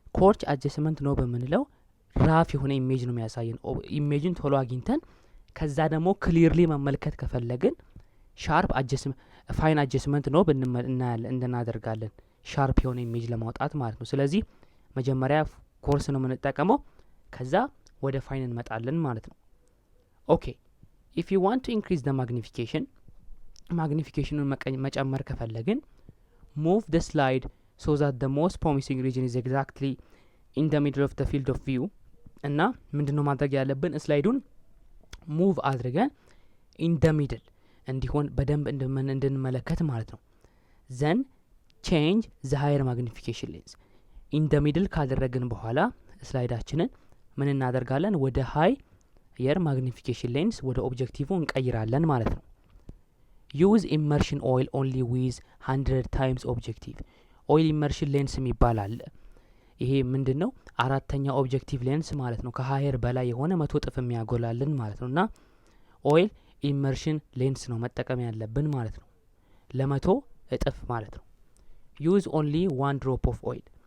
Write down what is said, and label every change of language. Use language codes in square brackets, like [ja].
[am] ኮርስ አጀስትመንት ኖብ የምንለው ራፍ የሆነ ኢሜጅ ነው የሚያሳየን። ኢሜጅን ቶሎ አግኝተን ከዛ ደግሞ ክሊርሊ መመልከት ከፈለግን ሻርፕ ፋይን አጀስትመንት ኖብ እናደርጋለን ሻርፕ የሆነ ኢሜጅ ለማውጣት ማለት ነው። ስለዚህ መጀመሪያ ኮርስ ነው የምንጠቀመው፣ ከዛ ወደ ፋይን እንመጣለን ማለት ነው። ኦኬ [en] if you want to increase the [am] magnificationን መጨመር ከፈለግን [en] move the slide so that the most promising region is exactly in the middle of the field of view. [am] እና ምንድነው ማድረግ ያለብን? ስላይዱን ሙቭ አድርገን [en] in the middle [am] እንዲሆን በደንብ እንድንመለከት ማለት ነው። [en] then change the higher magnification lens. in the middle [am] ካደረግን በኋላ ስላይዳችንን ምን እናደርጋለን? ወደ [en] higher magnification lens [am] ወደ ኦብጀክቲቭ እንቀይራለን ማለት ነው። [en] use immersion oil only with 100 times objective. oil immersion lens [am] የሚባል አለ። ይሄ ምንድነው? አራተኛ ኦብጀክቲቭ ሌንስ ማለት ነው። ከሃየር በላይ የሆነ 100 እጥፍ የሚያጎላልን ማለት ነውና ኦይል ኢመርሽን ሌንስ ነው መጠቀም ያለብን ማለት ነው። ለ100 እጥፍ ማለት ነው። [en] use only 1 drop of oil.